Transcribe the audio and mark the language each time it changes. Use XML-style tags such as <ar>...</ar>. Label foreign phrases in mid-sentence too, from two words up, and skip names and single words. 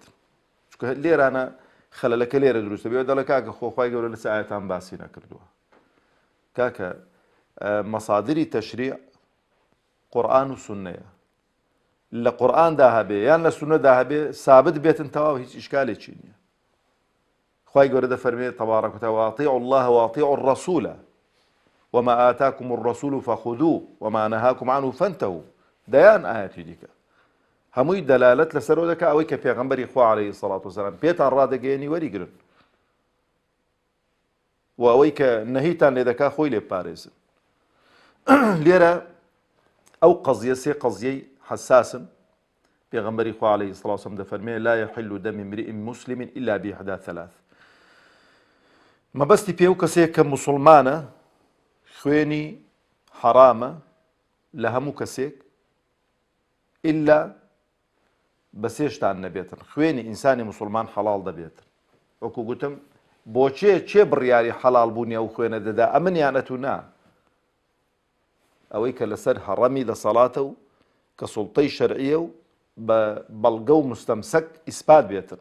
<ckb>چونکە لێرانە خەلەلەکە لێرە دروستە بێ دەڵێ کاکە خۆخوای گەورە لەسەر ئایەتان باسی نەکردووە. کاکە مەصادری تەشریع قورئان و سوننەیە. لە قورئاندا هەبێ یان لە سونەدا هەبێ سابت بێتن تەواو هیچ ئیشکالێکی نییە. خوای گەورە دەفەرمێ</ckb> <ar>تەبارەک و تەعالە وأطیعوا الله وأطیعوا الرسول وما آتاكم الرسول فخذوه وما نهاكم عنه فانتهوا.</ar> <ckb>دەیان ئاەتی دیکە هەمووی دەلالەت لەسەرەوە دەکات ئەوەی کە پێغەمبەری خوا</ckb> <ar>عەلەیهی سەڵات وسەلام</ar> <ckb>پێتان ڕادەگەیەنی وەریگرن و ئەوەی کە نەهیتان لێ دەکات خۆی لێ بپارێزن. لێرە ئەو قەزیە سێ قەزیەی حەساسن. پێغەمبەری خوا</ckb> <ar>عەلەیهی سەڵات وسەلام</ar> <ckb>دەفەرمێ</ckb> <ar>لا يحل دم امرئ مسلم إلا بإحدى ثلاث.</ar> <ckb>مەبەستی پێ و کەسێک کە موسڵمانە خوێنی حرامە لە هەموو کەسێک ئیلا بە سێشتان نەبێتن. خوێنی ئینسانی موسڵمان حەڵاڵ دەبێتن. وەکو گوتم بۆچێ چێ بڕیاری حەڵاڵ بوونی ئەو خوێنە دەدا ئەمنیانەت و نا ئەوەی کە لەسەر هەڕەمی دەسەڵاتە و کە سوڵتەی شەرعیە و بە بەڵگە و مستەمسەک ئیسپات بێتن.</ckb>